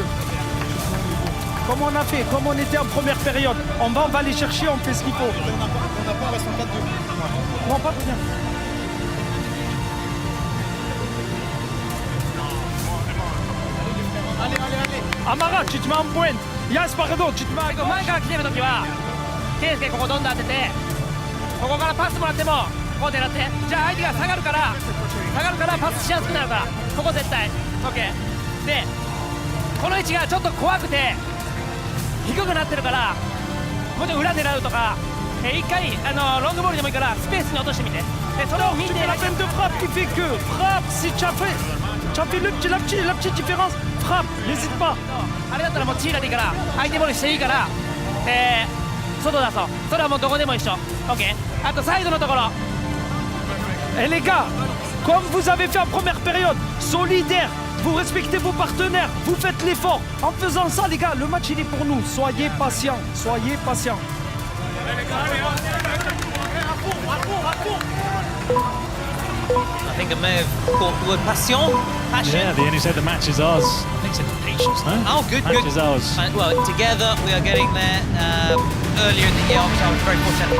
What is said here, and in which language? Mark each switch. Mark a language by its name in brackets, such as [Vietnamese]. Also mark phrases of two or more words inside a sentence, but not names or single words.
[French] Comme on a fait, comme on était en première période. On va les chercher, on fait ce qu'il faut. On n'a pas, on reste en 4-2. Non, pas bien. Allez. Amara, tu te mets en pointe. Yas, pardon, tu te mets à gauche. [Japanese] 前から来てるときは、圭介ここどんどん当てて、ここからパスもらっても、ここ狙って。じゃあ相手が下がるからパスしやすくなるから、ここ絶対。オッケー。で、この位置がちょっと怖くて、低くなってるから、もうちょっと裏狙うとか、一回ロングボールでもいいからスペースに落としてみて。でそれを見て。 [French] La peine de frappe qui fait que frappe si tu as fait la petite différence, frappe, n'hésite pas. [Japanese] あれだったらもうチーラでいいから相手ボールしていいから、外出そう。それはもうどこでも一緒。オッケー。あとサイドのところ。 [French] Et les gars, comme vous avez fait en première période, solidaire. Vous respectez vos partenaires, vous faites l'effort. En faisant ça, les gars, le match il est pour nous. Soyez patients, soyez patients. [English] I think I may have caught the word passion. Yeah, they only said the match is ours. I think it's patience, no? Oh, good. Match is ours. And, well, together we are getting there. Earlier in the year, obviously, I was very fortunate.